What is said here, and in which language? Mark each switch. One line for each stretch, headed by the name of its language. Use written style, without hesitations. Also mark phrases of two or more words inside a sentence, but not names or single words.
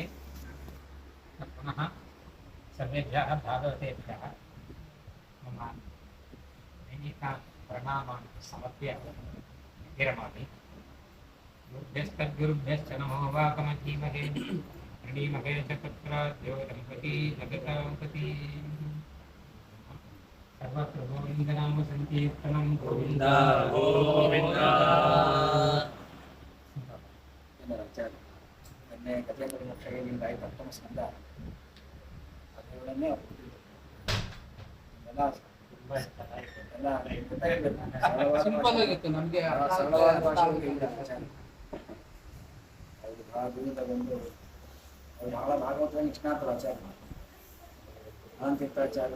Sanskrit: पुनः सर्वेभ्यः भागवतेभ्यः मम नैमिषान् प्रणामान् समर्प्य विरमामि। गुरुभ्यस्तद्गुरुभ्यश्च नमो वाकमधीमहे प्रणीमहे च तत्राद्यो दम्पती जगतापति। सर्वत्र गोविन्दनाम संकीर्तनं गोविन्द गोविन्द।
Kannada: ಸಿಂಪಲ್ ಆಗಿತ್ತು ನಮಗೆ. ಬಹಳ ಭಾಗವತ ನಿಷ್ಣಾತರು ಆಚಾರ್ಯ ತೀರ್ಥಾಚಾರ್ಯರು.